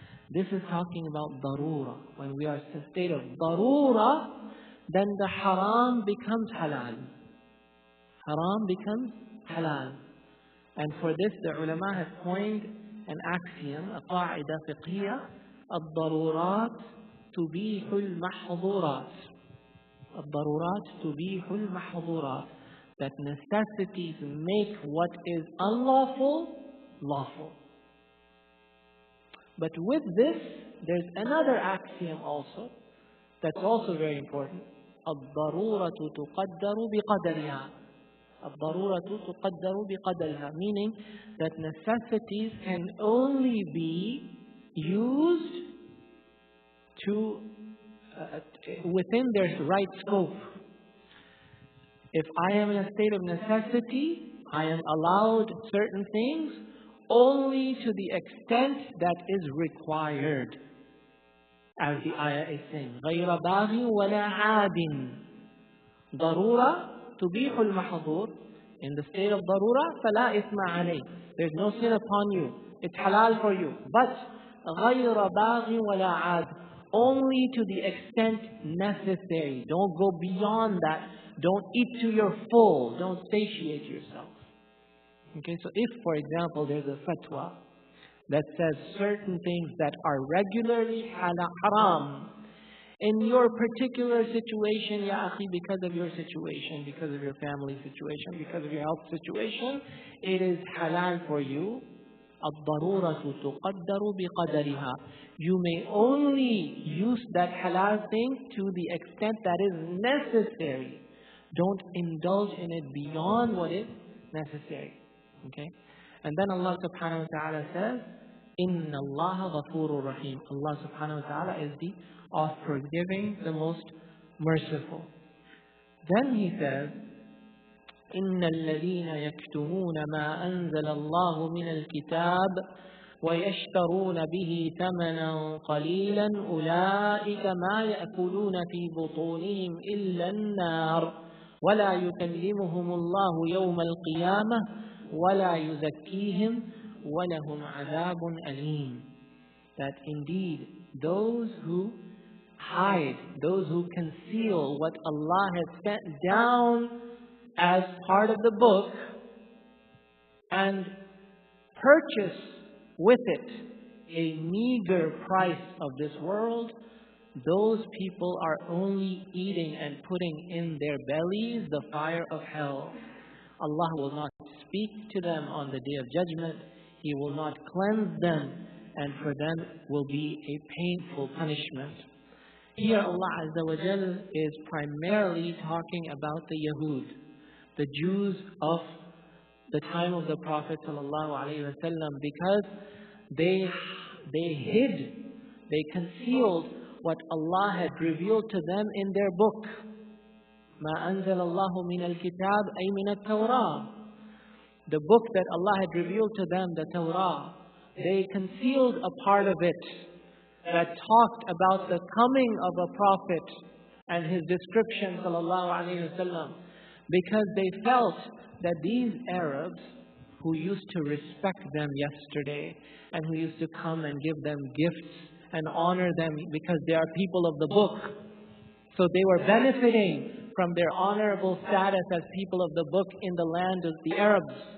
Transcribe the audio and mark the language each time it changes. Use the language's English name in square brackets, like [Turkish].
[English] This is talking about darura. When we are in a state of darura, then the haram becomes halal. Haram becomes halal. And for this, the ulama have coined an axiom, a qaida fiqhiyya, [Arabic] الضرورات تبيح المحظورات. الضرورات تبيح المحظورات. [English] That necessities make what is unlawful, lawful. But with this, there's another axiom also, that's also very important. [Arabic] الضرورة تقدر بقدرها. الضرورة تقدر بقدرها. [English] Meaning that necessities can only be used to within their right scope. If I am in a state of necessity, I am allowed certain things only to the extent that is required. As the ayah is saying, [Arabic] غَيْرَ بَاغٍ وَلَا عَادٍ. ضَرُورَةٌ تُبِيحُ الْمَحْظُورِ. [English] In the state of darura, [Arabic] فَلَا إِثْمَ عَلَيْهِ. [English] There's no sin upon you. It's halal for you. [Arabic] But غَيْرَ بَاغٍ وَلَا عَادٍ. [English] Only to the extent necessary. Don't go beyond that. Don't eat to your full. Don't satiate yourself. Okay, so if, for example, there's a fatwa that says certain things that are regularly haram in your particular situation, [Arabic] ya akhi, [English] because of your situation, because of your family situation, because of your health situation, it is halal for you. [Arabic] الضرورة تقدر بقدرها. [English] You may only use that halal thing to the extent that is necessary. Don't indulge in it beyond what is necessary. Okay? And then Allah subhanahu wa ta'ala says, [Arabic] إِنَّ اللَّهَ غَفُورٌ رَحِيمٌ. [English] Allah subhanahu wa ta'ala is the oft-forgiving, the most merciful. Then He says, [Arabic] إن الذين يكتمون ما أنزل الله من الكتاب ويشترون به ثمنا قليلا أولئك ما يأكلون في بطونهم إلا النار ولا يكلمهم الله يوم القيامة ولا يزكيهم ولهم عذاب أليم. [English] That indeed those who hide, those who conceal what Allah has sent down as part of the book and purchase with it a meager price of this world, those people are only eating and putting in their bellies the fire of hell. Allah will not speak to them on the Day of Judgment. He will not cleanse them, and for them will be a painful punishment. Here Allah Azza wa Jal is primarily talking about the Yahud, the Jews of the time of the Prophet ﷺ, because they hid, they concealed what Allah had revealed to them in their book. [Arabic] ما أنزل الله من الكتاب أي من التوراة. [English] The book that Allah had revealed to them, the Torah, they concealed a part of it that talked about the coming of a prophet and his description, sallallahu alaihi wasallam, because they felt that these Arabs who used to respect them yesterday and who used to come and give them gifts and honor them because they are people of the book, so they were benefiting from their honorable status as people of the book in the land of the Arabs.